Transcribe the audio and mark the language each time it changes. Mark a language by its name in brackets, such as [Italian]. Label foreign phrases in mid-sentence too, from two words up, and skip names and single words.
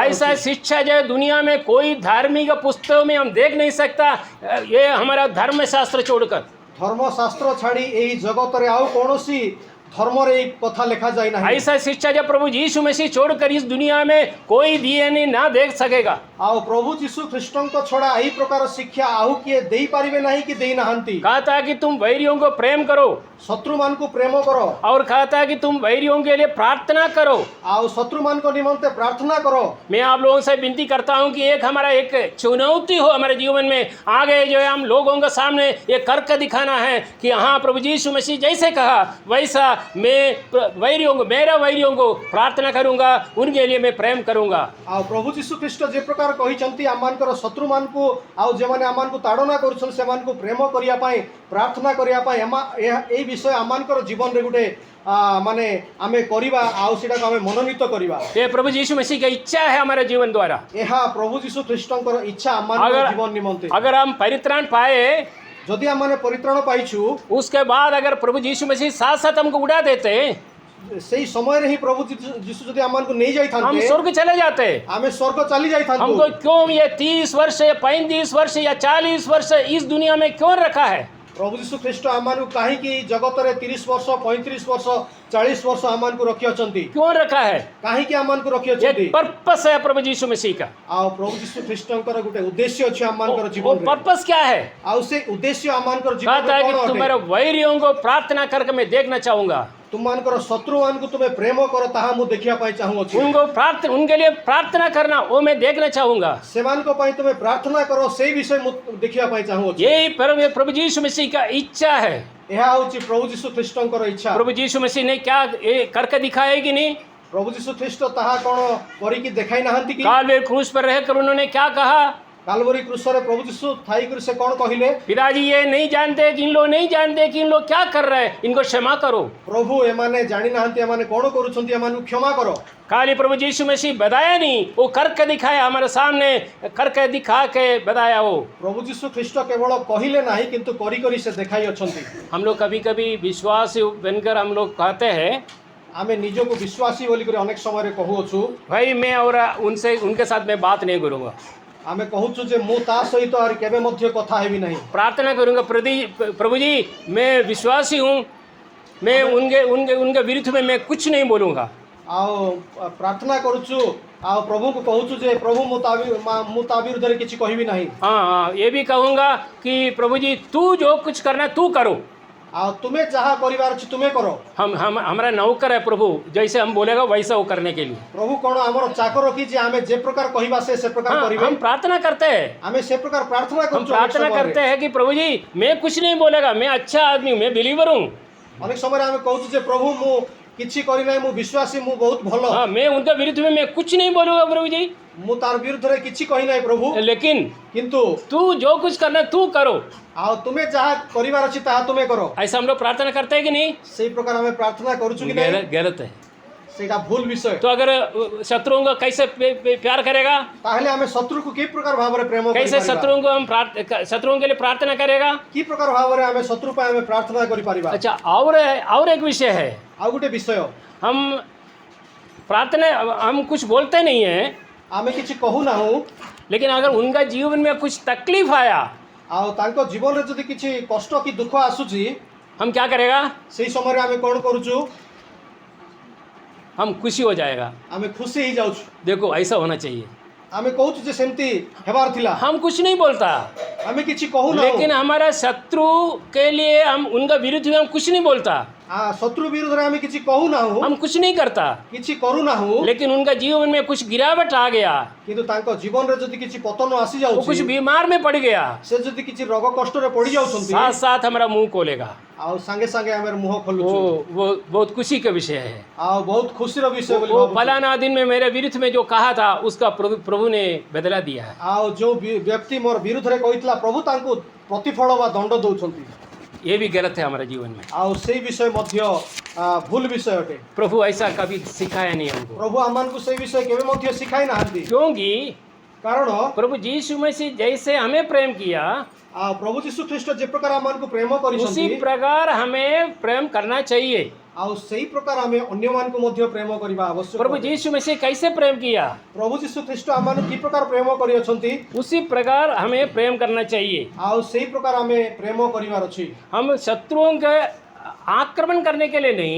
[Hindi] ऐसा शिक्षा जो दुनिया में कोई धार्मिक पुस्तकों में हम देख नहीं सकता, ये हमारा धर्मशास्त्र छोड़कर। [Odia] ଧର୍ମଶାସ୍ତ୍ର ଛାଡ଼ି ଏହି ଜଗତ ରେ ଆଉ କୌଣସି ଧର୍ମ ରେ କଥା ଲେଖା ଯାଏ ନାହିଁ। [Hindi] ऐसा शिक्षा जब प्रभु यीशु मसीह छोड़कर इस दुनिया में कोई डीएनए ना देख सकेगा। [Odia] ଆଉ ପ୍ରଭୁ ଯୀଶୁ ଖ୍ରୀଷ୍ଟଙ୍କ ଛଡ଼ା ଏହି ପ୍ରକାର ଶିକ୍ଷା ଆଉ କିଏ ଦେଇପାରିବେ ନାହିଁ କି ଦେଇନାହାନ୍ତି। [Hindi] कहा था कि तुम वैरियों को प्रेम करो [Odia] ଶତ୍ରୁମାନଙ୍କୁ ପ୍ରେମ କର [Hindi] और कहा था कि तुम वैरियों के लिए प्रार्थना करो। [Odia] ଆଉ ଶତ୍ରୁମାନଙ୍କ ନିମନ୍ତେ ପ୍ରାର୍ଥନା କର। [Hindi] मैं आप लोगों से विनती करता हूं कि एक हमारा एक चुनौती हो हमारे जीवन में, आगे जो है हम लोगों के सामने ये करके दिखाना है कि हाँ प्रभु यीशु मसीह जैसे कहा वैसा मैं मेरा वैरियों को प्रार्थना करूंगा, उनके लिए मैं प्रेम करूंगा। [Odia] ଆଉ ପ୍ରଭୁ ଯୀଶୁ ଖ୍ରୀଷ୍ଟ ଯେ ପ୍ରକାର କହିଛନ୍ତି ଆମମାନଙ୍କର ଶତ୍ରୁମାନଙ୍କୁ ଆଉ ଯେଉଁମାନେ ଆମମାନଙ୍କୁ ତାଡ଼ନା କରୁଛନ୍ତି ସେମାନଙ୍କୁ ପ୍ରେମ କରିବା ପାଇଁ ପ୍ରାର୍ଥନା କରିବା ପାଇଁ ଏହି ବିଷୟ ଆମମାନଙ୍କର ଜୀବନରେ ଗୋଟେ ମାନେ ଆମେ କରିବା ଆଉ ସେଟାକୁ ଆମେ ମନୋନୀତ କରିବା। [Hindi] ये प्रभु यीशु मसीह की इच्छा है हमारे जीवन द्वारा। [Odia] ଏହା ପ୍ରଭୁ ଯୀଶୁ ଖ୍ରୀଷ୍ଟଙ୍କର ଇଚ୍ଛା ଆମମାନଙ୍କର ଜୀବନ ନିମନ୍ତେ। [Hindi] अगर हम परित्राण पाए [Odia] ଯଦି ଆମମାନେ ପରିତ୍ରାଣ ପାଇଛୁ [Hindi] उसके बाद अगर प्रभु यीशु मसीह साथ साथ हमको उड़ा देते [Odia] ସେଇ ସମୟରେ ହିଁ ପ୍ରଭୁ ଯୀଶୁ ଯଦି ଆମମାନଙ୍କୁ ନେଇ [Hindi] हम [Odia] ଯାଇଥାନ୍ତେ [Hindi] स्वर्ग चले जाते। [Odia] ଆମେ ସ୍ୱର୍ଗ ଚାଲି ଯାଇଥାନ୍ତୁ। [Hindi] हमको क्यों ये 30 वर्ष या 35 वर्ष या 40 वर्ष इस दुनिया में क्यों रखा है? [Odia] ପ୍ରଭୁ ଯୀଶୁ ଖ୍ରୀଷ୍ଟ ଆମମାନଙ୍କୁ କାହିଁକି ଜଗତରେ 30 ବର୍ଷ 35 ବର୍ଷ 40 ବର୍ଷ ଆମମାନଙ୍କୁ ରଖିଅଛନ୍ତି? [Hindi] क्यों रखा है? [Odia] କାହିଁକି ଆମମାନଙ୍କୁ ରଖିଅଛନ୍ତି? [Hindi] एक पर्पस है प्रभु यीशु मसीह का। [Odia] ଆଉ ପ୍ରଭୁ ଯୀଶୁ ଖ୍ରୀଷ୍ଟଙ୍କର ଗୋଟେ ଉଦ୍ଦେଶ୍ୟ ଅଛି ଆମମାନଙ୍କର [Hindi] वो [Odia] ଜୀବନରେ। [Hindi] पर्पस क्या है? [Odia] ଆଉ ସେ ଉଦ୍ଦେଶ୍ୟ ଆମମାନଙ୍କର [Hindi] कहता [Odia] ଜୀବନରେ [Hindi] है [Odia] କ'ଣ [Hindi] कि [Odia] ଅଟେ? [Hindi] तुम्हारे वैरियों को प्रार्थना करके मैं देखना चाहूंगा, [Odia] ତୁମମାନଙ୍କର ଶତ୍ରୁମାନଙ୍କୁ ତୁମେ ପ୍ରେମ କର ତାହା ମୁଁ ଦେଖିବା ପାଇଁ ଚାହୁଁଅଛି। [Hindi] उनके लिए प्रार्थना करना वो मैं देखना चाहूंगा। [Odia] ସେମାନଙ୍କ ପାଇଁ ତୁମେ ପ୍ରାର୍ଥନା କର ସେଇ ବିଷୟ ମୁଁ ଦେଖିବା ପାଇଁ ଚାହୁଁଅଛି। [Hindi] यही प्रभु यीशु मसीह का इच्छा है। [Odia] ଏହା ହେଉଛି ପ୍ରଭୁ ଯୀଶୁ ଖ୍ରୀଷ୍ଟଙ୍କର ଇଚ୍ଛା। [Hindi] प्रभु यीशु मसीह ने क्या ये करके दिखाया है कि नहीं? [Odia] ପ୍ରଭୁ ଯୀଶୁ ଖ୍ରୀଷ୍ଟ ତାହା କ'ଣ କରିକି ଦେଖାଇ ନାହାନ୍ତି କି? [Hindi] कालवेर क्रूस पर रहकर उन्होंने क्या कहा? [Odia] କାଲବରୀ କ୍ରୁଶରେ ପ୍ରଭୁ ଯୀଶୁ ଥାଇକରି ସେ କ'ଣ କହିଲେ? [Hindi] पिताजी ये नहीं जानते कि इन लोग नहीं जानते कि इन लोग क्या कर रहे हैं, इनको क्षमा करो। [Odia] ପ୍ରଭୁ ଏମାନେ ଜାଣିନାହାନ୍ତି ଏମାନେ କ'ଣ କରୁଛନ୍ତି, ଏମାନଙ୍କୁ କ୍ଷମା କର। [Hindi] खाली प्रभु यीशु मसीह बताया नहीं, वो करके दिखाया, हमारे सामने करके दिखा के बताया वो। [Odia] ପ୍ରଭୁ ଯୀଶୁ ଖ୍ରୀଷ୍ଟ କେବଳ କହିଲେ ନାହିଁ କିନ୍ତୁ କରି କରି ସେ ଦେଖାଇ ଅଛନ୍ତି। [Hindi] हम लोग कभी कभी विश्वासी बनकर हम लोग कहते हैं [Odia] ଆମେ ନିଜକୁ ବିଶ୍ୱାସୀ ବୋଲିକରି ଅନେକ ସମୟରେ କହୁଅଛୁ। [Hindi] भाई मैं और उनके साथ मैं बात नहीं करूँगा, [Odia] ଆମେ କହୁଛୁ ଯେ ମୁଁ ତା ସହିତ ଆହୁରି କେବେ ମଧ୍ୟ କଥା ହେବି ନାହିଁ। [Hindi] प्रार्थना करूँगा प्रभु जी मैं विश्वासी हूँ, मैं उनके विरुद्ध में मैं कुछ नहीं बोलूँगा। [Odia] ଆଉ ପ୍ରାର୍ଥନା କରୁଛୁ ଆଉ ପ୍ରଭୁଙ୍କୁ କହୁଛୁ ଯେ ପ୍ରଭୁ ମୁଁ ତା ବିରୁଦ୍ଧରେ କିଛି କହିବି ନାହିଁ। [Hindi] हाँ ये भी कहूँगा कि प्रभु जी तू जो कुछ करना है तू करो, [Odia] ଆଉ ତୁମେ ଯାହା କରିବାର ଅଛି ତୁମେ କର। [Hindi] हम हमारा नौकर है प्रभु, जैसे हम बोलेगा वैसा वो करने के लिए। [Odia] ପ୍ରଭୁ କ'ଣ ଆମର ଚାକର କି ଯେ ଆମେ ଯେ ପ୍ରକାର କହିବା ସେ ପ୍ରକାର [Hindi] हाँ, [Odia] କରିବେ? [Hindi] हम प्रार्थना करते हैं, [Odia] ଆମେ ସେ ପ୍ରକାର ପ୍ରାର୍ଥନା [Hindi] हम [Odia] କରୁଛୁ। [Hindi] प्रार्थना करते हैं कि प्रभु जी मैं कुछ नहीं बोलेगा, मैं अच्छा आदमी हूँ, मैं बिलीवर हूँ। [Odia] ଅନେକ ସମୟରେ ଆମେ କହୁଛୁ ଯେ ପ୍ରଭୁ ମୁଁ କିଛି କରିନାହିଁ, ମୁଁ ବିଶ୍ୱାସୀ, ମୁଁ ବହୁତ ଭଲ, [Hindi] हाँ मैं उनके विरुद्ध में मैं कुछ नहीं बोलूँगा प्रभु जी, [Odia] ମୁଁ ତାର ବିରୁଦ୍ଧରେ କିଛି କହିନାହିଁ ପ୍ରଭୁ। [Hindi] लेकिन [Odia] କିନ୍ତୁ [Hindi] तू जो कुछ करना तू करो। [Odia] ଆଉ ତୁମେ ଯାହା କରିବାର ଅଛି ତାହା ତୁମେ କର। [Hindi] ऐसा हम लोग प्रार्थना करते हैं कि नहीं? [Odia] ସେଇ ପ୍ରକାର ଆମେ ପ୍ରାର୍ଥନା କରୁଛୁ କି ନାହିଁ? [Hindi] गलत है। [Odia] ସେଇଟା ଭୁଲ ବିଷୟ। [Hindi] तो अगर शत्रुओं को कैसे प्यार करेगा, [Odia] ତାହେଲେ ଆମେ ଶତ୍ରୁକୁ କି ପ୍ରକାର ଭାବରେ ପ୍ରେମ [Hindi] कैसे [Odia] କରିପାରିବା? [Hindi] शत्रुओं को हम शत्रुओं के लिए प्रार्थना करेगा? [Odia] କି ପ୍ରକାର ଭାବରେ ଆମେ ଶତ୍ରୁ ପାଇଁ ଆମେ ପ୍ରାର୍ଥନା କରିପାରିବା? [Hindi] अच्छा और एक विषय है, [Odia] ଆଉ ଗୋଟେ ବିଷୟ, [Hindi] हम प्रार्थना हम कुछ बोलते नहीं हैं, [Odia] ଆମେ କିଛି କହୁନାହୁଁ [Hindi] लेकिन अगर उनका जीवन में कुछ तकलीफ आया [Odia] ଆଉ ତାଙ୍କ ଜୀବନରେ ଯଦି କିଛି କଷ୍ଟ କି ଦୁଃଖ ଆସୁଛି [Hindi] हम क्या करेगा? [Odia] ସେଇ ସମୟରେ ଆମେ କ'ଣ କରୁଛୁ? [Hindi] हम खुशी हो जाएगा, [Odia] ଆମେ ଖୁସି ହେଇଯାଉଛୁ। [Hindi] देखो ऐसा होना चाहिए। [Odia] ଆମେ କହୁଛୁ ଯେ ସେମିତି ହେବାର ଥିଲା। [Hindi] हम कुछ नहीं बोलता, [Odia] ଆମେ କିଛି କହୁନାହୁଁ। [Hindi] लेकिन हमारा शत्रु के लिए हम उनका विरुद्ध में हम कुछ नहीं बोलता, [Odia] ଶତ୍ରୁ ବିରୁଦ୍ଧରେ ଆମେ କିଛି କହୁନାହୁଁ, [Hindi] हम कुछ नहीं करता, [Odia] କିଛି କରୁନାହୁଁ। [Hindi] लेकिन उनका जीवन में कुछ गिरावट आ गया, [Odia] କିନ୍ତୁ ତାଙ୍କ ଜୀବନରେ ଯଦି କିଛି ପତନ [Hindi] वो [Odia] ଆସିଯାଉଛି, [Hindi] कुछ बीमार में पड़ गया, [Odia] ସେ ଯଦି କିଛି ରୋଗ କଷ୍ଟରେ ପଡ଼ି ଯାଉଛନ୍ତି [Hindi] साथ साथ हमारा मुंह खोलेगा। [Odia] ଆଉ ସାଙ୍ଗେ ସାଙ୍ଗେ ଆମେ ମୁହଁ [Hindi] वो [Odia] ଖୋଲୁଛୁ। [Hindi] वो बहुत खुशी का विषय है। [Odia] ଆଉ ବହୁତ ଖୁସିର ବିଷୟ ବୋଲି [Hindi] वो [Odia] ଭାବୁଛୁ। [Hindi] फलाना दिन में मेरे विरुद्ध में जो कहा था उसका प्रभु ने बदला दिया है। [Odia] ଆଉ ଯୋଉ ବ୍ୟକ୍ତି ମୋର ବିରୁଦ୍ଧରେ କହିଥିଲା ପ୍ରଭୁ ତାଙ୍କୁ ପ୍ରତିଫଳ ବା ଦଣ୍ଡ ଦଉଛନ୍ତି। [Hindi] ये भी गलत है हमारे जीवन में। [Odia] ଆଉ ସେଇ ବିଷୟ ମଧ୍ୟ ଭୁଲ ବିଷୟ ଅଟେ। [Hindi] प्रभु ऐसा कभी सिखाया नहीं हमको, [Odia] ପ୍ରଭୁ ଆମମାନଙ୍କୁ ସେଇ ବିଷୟ କେବେ ମଧ୍ୟ ଶିଖାଇ ନାହାନ୍ତି। [Hindi] क्योंकि [Odia] କାରଣ [Hindi] प्रभु यीशु मसीह जैसे हमें प्रेम किया [Odia] ଆଉ ପ୍ରଭୁ ଯୀଶୁ ଖ୍ରୀଷ୍ଟ ଯେ ପ୍ରକାର ଆମମାନଙ୍କୁ ପ୍ରେମ [Hindi] उसी [Odia] କରିଛନ୍ତି [Hindi] प्रकार हमें प्रेम करना चाहिए। [Odia] ଆଉ ସେଇ ପ୍ରକାର ଆମେ ଅନ୍ୟମାନଙ୍କୁ ମଧ୍ୟ ପ୍ରେମ କରିବା ଆବଶ୍ୟକ। [Hindi] प्रभु यीशु मसीह कैसे प्रेम किया [Odia] ପ୍ରଭୁ ଯୀଶୁ ଖ୍ରୀଷ୍ଟ ଆମମାନଙ୍କୁ କି ପ୍ରକାର ପ୍ରେମ କରିଅଛନ୍ତି [Hindi] उसी प्रकार हमें प्रेम करना चाहिए। [Odia] ଆଉ ସେଇ ପ୍ରକାର ଆମେ ପ୍ରେମ କରିବାର ଅଛି। [Hindi] हम शत्रुओं के आक्रमण करने के लिए नहीं,